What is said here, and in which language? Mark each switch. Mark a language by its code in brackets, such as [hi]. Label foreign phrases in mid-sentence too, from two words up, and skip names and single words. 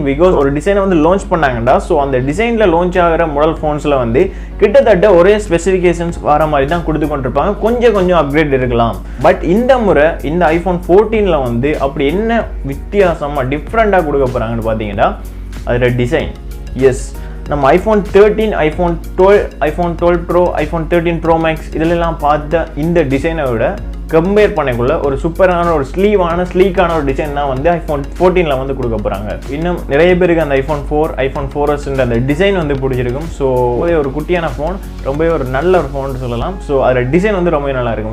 [ta] பிகாஸ் ஒரு டிசைனை வந்து லான்ச் பண்ணாங்கடா, ஸோ அந்த டிசைனில் லான்ச் ஆகிற [en] model phones [ta] வந்து கிட்டத்தட்ட ஒரே ஸ்பெசிஃபிகேஷன்ஸ் வர மாதிரி தான் கொடுத்து கொண்டிருப்பாங்க. கொஞ்சம் அப்கிரேட் இருக்கலாம். பட் இந்த முறை இந்த iPhone 14 வந்து அப்படி என்ன வித்தியாசமாக டிஃப்ரெண்ட்டாக கொடுக்க போகிறாங்கன்னு பார்த்தீங்கன்னா அதோட டிசைன். எஸ், நம்ம iPhone 13, iPhone 12, iPhone 12 Pro, iPhone 13 Pro Max இதிலெல்லாம் பார்த்த இந்த டிசைனை விட கம்பேர் பண்ணக்குள்ள ஒரு சூப்பரான ஒரு ஸ்லீக்கான ஒரு டிசைன் தான் வந்து iPhone 14 வந்து கொடுக்க போகிறாங்க. இன்னும் நிறைய பேருக்கு அந்த iPhone 4, iPhone 4S அந்த டிசைன் வந்து பிடிச்சிருக்கும். ஸோ ஒரு குட்டியான ஃபோன், ரொம்பவே ஒரு நல்ல ஒரு ஃபோன் சொல்லலாம். ஸோ அதோட டிசைன் வந்து ரொம்பவே நல்லா இருக்கும்.